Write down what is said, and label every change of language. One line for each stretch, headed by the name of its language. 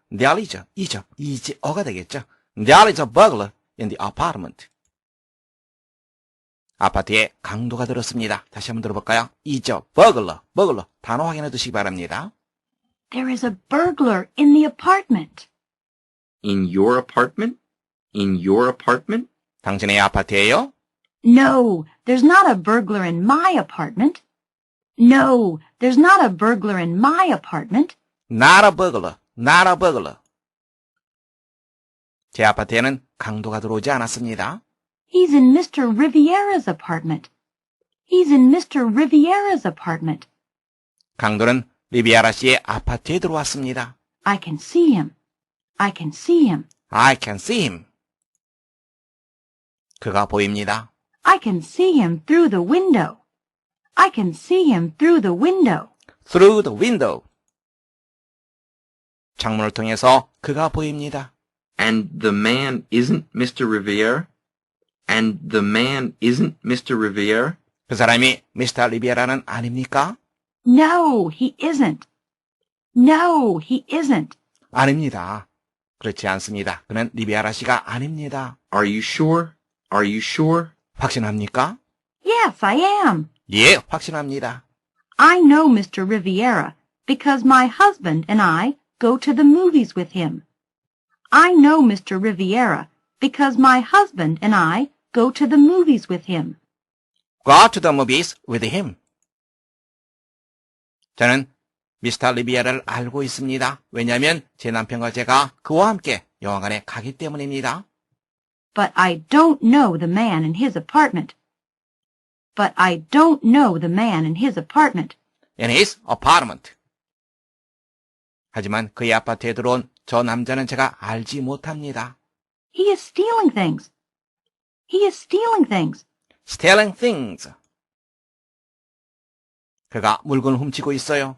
English: There is
Korean: 되겠죠.
English: There is a burglar in the apartment.
Korean: 아파트에 강도가 들었습니다. 다시 한번 들어볼까요?
English: is a burglar,
Korean: 단어 확인해 두시기 바랍니다.
English: There is a burglar in the apartment. In your apartment? In your apartment?
Korean: 당신의 아파트예요?
English: No, there's not a burglar in my apartment. No, there's not a burglar in my apartment. Not a burglar.
Korean: 제 아파트에는 강도가 들어오지 않았습니다.
English: He's in Mr. Riviera's apartment. He's in Mr. Riviera's apartment.
Korean: 강도는 리비아라 씨의 아파트에 들어왔습니다.
English: I can see him. I can see him. I can see him.
Korean: 그가 보입니다.
English: I can see him through the window. I can see him through the window. Through the window.
Korean: 창문을 통해서 그가 보입니다.
English: And the man isn't Mr. Riviera? And the man isn't Mr. Riviera?
Korean: 그 사람이 미스터 리비아라는 아닙니까?
English: No, he isn't. No, he isn't.
Korean: 아닙니다. 그렇지 않습니다. 그는 리비아라 씨가 아닙니다.
English: Are you sure? Are you sure?
Korean: 확신합니까?
English: Yes, I am.
Korean: 예, 확신합니다.
English: I know Mr. Riviera because my husband and I go to the movies with him. I know Mr. Riviera because my husband and I go to the movies with him. Go to the movies with him.
Korean: 저는 미스터 리비아를 알고 있습니다. 왜냐하면 제 남편과 제가 그와 함께 영화관에 가기 때문입니다.
English: But I don't know the man in his apartment. But I don't know the man in his apartment. In his apartment.
Korean: 하지만 그의 아파트에 들어온 저 남자는 제가 알지 못합니다.
English: He is stealing things. He is stealing things. Stealing things.
Korean: 그가 물건을 훔치고 있어요.